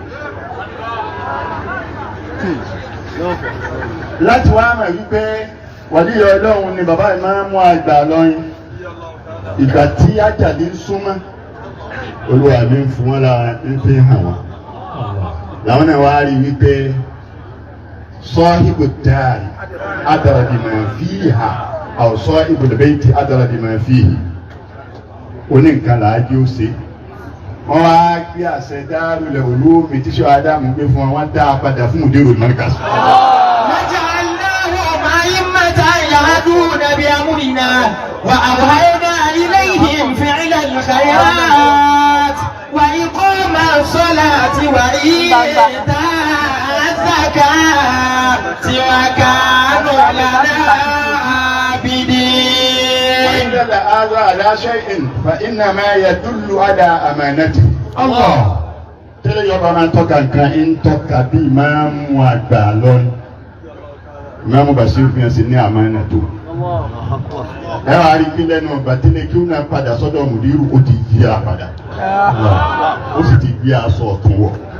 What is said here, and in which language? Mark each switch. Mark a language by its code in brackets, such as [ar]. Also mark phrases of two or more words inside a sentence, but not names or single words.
[yo] Láti wá mọ̀ wípé wàlíyọ̀ Ọlọ́run ni bàbá Ìmáàmù àgbà lọ́yìn. Ìgbà tí àjàdí ń súnmọ́ Olúwa mi ń fún wọn lára ń fi hàn wọn làwọn náà wá rí wípé [ar] صاحب الدار أدرى بما فيها أو صاحب البيت أدرى بما فيه [yo] oní nǹkan làájú ó ṣe wọn wá gbé àṣẹ Darul Ulum tíṣọ Ádámù gbé fún wọn dá a padà fún [ar] مدير المركز. يهدون بأمرنا وأوحينا إليهم فعل الخيرات وإقام الصلاة وإيتاء الزكاة وكانوا لنا عابدين. وإن دل هذا على شيء فإنما يدل على أمانته. [yo] الله tẹ́lẹ̀ yọba máa ń tọ́ka nǹkan ń tọ́ka bí ìmáàmù àgbà lọ́nà. Ìmáàmù Bashir fi hàn sí ní àmánà tó. Ẹ wá rí kí lẹ́nu ọgbà tí lè kí ó náà padà sọ́dọ̀ mùdírù ó ti yí a padà. Ó sì ti gbé aṣọ ọ̀tún wọ̀.